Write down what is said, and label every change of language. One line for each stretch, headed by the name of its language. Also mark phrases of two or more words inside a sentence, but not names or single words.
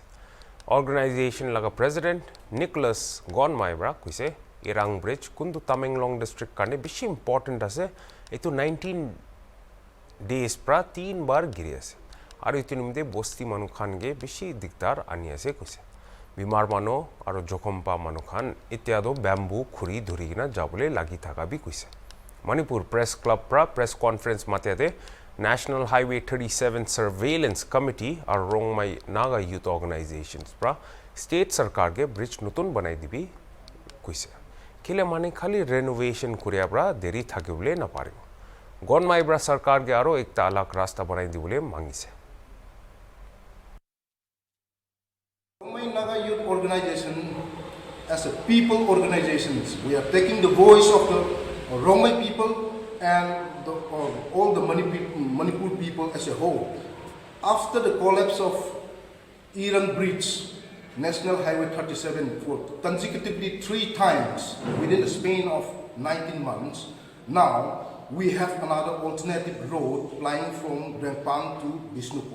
Naga Pidgin: Organization laga president Nicholas Gonmai bra kuise Irang Bridge kundu Tamenglong district kane bishi important ase etu 19 days pra 3 bar giri ase. Aru itu nimde bosti manu khan ge bishi diktar ani ase kuise. Bimar mano aru jokhompa manu khan ityado bamboo khuri dhuri gina jabule lagi thaka bi kuise. Manipur Press Club pra
English: press conference
Naga Pidgin: matede
English: National Highway 37 Surveillance Committee
Naga Pidgin: or Rongmai Naga
English: youth organizations
Naga Pidgin: pra state sarkar ke bridge nutun banai dibi kuise. Kile mane khali renovation kuriya bra deri thakibule na pare. Gonmai bra sarkar ke aro ekta alak rasta banai dibule mangise.
English: Rongmai Naga youth organization as a people organizations, we are taking the voice of the Rongmai people and all the Manipur people as a whole. After the collapse of Irang Bridge, National Highway 37 for consecutively 3 times within the span of 19 months, now we have another alternative road plying from Rengpang to Bishnupur.